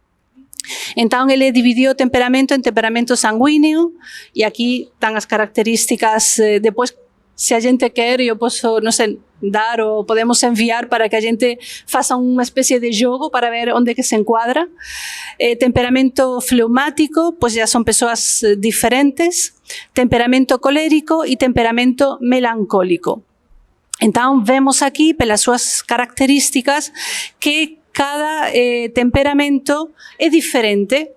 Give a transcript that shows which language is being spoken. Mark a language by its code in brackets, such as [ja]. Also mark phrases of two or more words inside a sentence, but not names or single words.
[gl] Entón, ele dividiu o temperamento en temperamento sanguíneo, e aquí están as características, depois, se a gente quer, eu posso, non sei, dar ou podemos enviar para que a gente faça unha especie de jogo para ver onde que se encuadra. Temperamento fleumático, pois já son persoas diferentes. Temperamento colérico e temperamento melancólico. Entón, vemos aquí, pelas súas características, que cada temperamento é diferente.